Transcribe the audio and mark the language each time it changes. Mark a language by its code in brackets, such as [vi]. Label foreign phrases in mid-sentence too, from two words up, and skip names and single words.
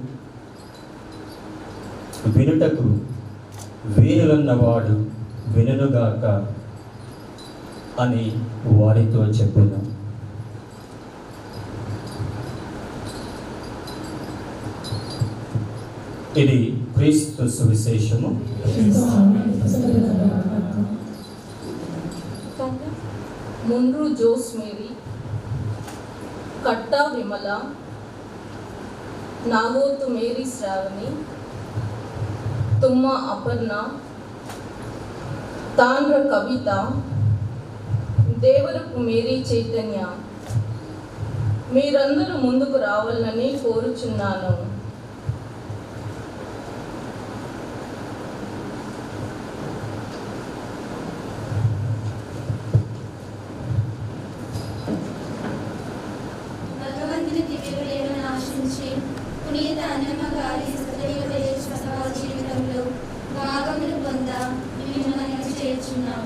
[te] వినుటకు వీలున్నవాడు వినుగాక అని వారితో చెప్పెను. ఇది క్రీస్తు సువిశేషము. ಮುಂಡ್ರು ಜೋಸ್ ಮೇರಿ, ಕಟ್ಟ ವಿಮಲ, ನಾಗೋತು ಮೇರಿ ಶ್ರಾವಣಿ, ತುಮ್ಮ ಅಪರ್ಣ, ತಾಂಡ್ರ ಕವಿತಾ, దేవరపు మేరీ చైతన్య, మీరందరూ ముందుకు రావాలని కోరుచున్నాను. భగవంతుని దివ్యప్రేమను ఆశించి పునీత అన్నమ్మ గారి సత్యోపదేశ సభా జీవితంలో భాగములు పొంద మిమ్మల్ని చేర్చున్నాము.